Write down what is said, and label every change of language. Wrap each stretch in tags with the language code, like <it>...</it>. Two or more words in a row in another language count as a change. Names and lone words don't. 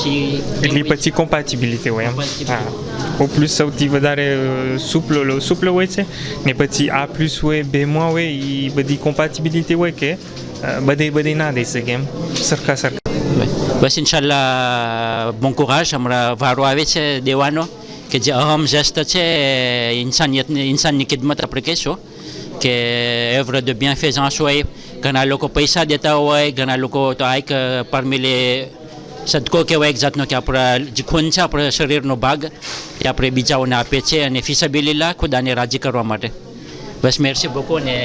<gu>એટલે પછી કોમ્પેટિબિલિટી હોય એમ. હા, O+ સૌથી વધારે સુપલો હોય છે, ને પછી A+ હોય, B- હોય, એ બધી કોમ્પેટિબિલિટી હોય કે બધે ના દઈ શકે એમ સરખા. બસ ઇન્શાલ્લાહ</gu> <fr>bon courage.</fr> <gu>હમણાં વારો આવે છે દેવાનો કે જે અહમ જેસ્ટ છે ઇન્સાનની ખિદમત આપણે કહેશું કે</gu> <fr>œuvre de bienfaisance</fr> <gu>હોય. ઘણા લોકો પૈસા દેતા હોય, ઘણા લોકો તો આ એક</gu> <fr>parmi les</fr> <gu>સદકો કહેવાય એક જાતનો કે આપણા જે ખૂન છે આપણા શરીરનો ભાગ એ આપણે બીજાઓને આપે છે, અને ફિસબિલિલ્લાહ ખુદાને રાજી કરવા માટે. બસ</gu> <fr>merci beaucoup</fr> <gu>ને</gu>